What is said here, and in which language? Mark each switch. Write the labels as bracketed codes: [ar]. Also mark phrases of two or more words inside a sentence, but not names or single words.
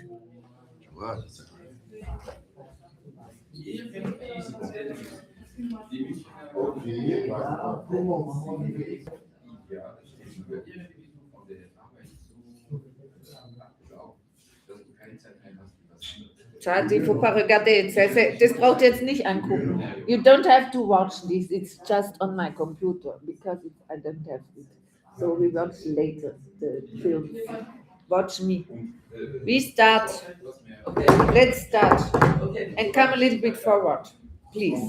[fr] Tu vois, ça. Ok, Schade, il faut pas regarder. [de] Das braucht jetzt nicht angucken. [en] You don't have to watch this. It's just on my computer because I don't have it. So we watch later the film. Watch me. We start. Let's start. And come a little bit forward, please.